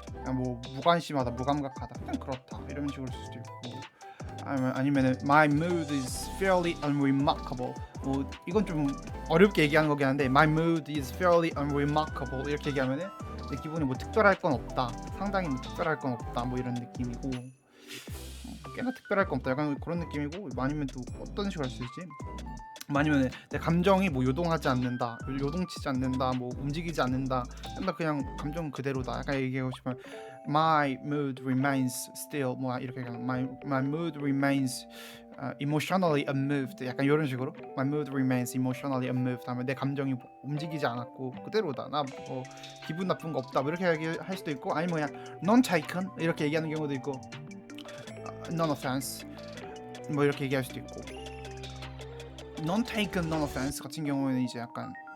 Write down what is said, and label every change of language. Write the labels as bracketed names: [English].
[Korean] 그냥 뭐 무관심하다, 무감각하다. 그냥 그렇다. 이런 식으로 쓸 수도 있고. 아니면은 [English] my mood is fairly unremarkable. [Korean] 뭐 이건 좀 어렵게 얘기하는 거긴 한데 [English] my mood is fairly unremarkable [Korean] 이렇게 얘기하면은 내 기분이 뭐 특별할 건 없다. 상당히 뭐 특별할 건 없다. 뭐 이런 느낌이고. 꽤나 특별할 건 없다. 약간 그런 느낌이고. 아니면 또 어떤 식으로 할 수 있지? 아니면 내 감정이 뭐 요동하지 않는다, 요동치지 않는다, 뭐 움직이지 않는다. 그냥 감정 그대로다. 약간 얘기하고 싶으면 [English] my mood remains still. [Korean] 뭐 이렇게 얘기하면 [English] my mood remains emotionally unmoved. [Korean] 약간 이런 식으로 [English] my mood remains emotionally unmoved [Korean] 하면 내 감정이 움직이지 않았고 그대로다. 나 뭐 기분 나쁜 거 없다. 뭐 이렇게 얘기할 수도 있고 아니면 그냥 non taken 이렇게 얘기하는 경우도 있고 non offense 뭐 이렇게 얘기할 수도 있고 non taken, non offense 같은 경우에는 이제 약간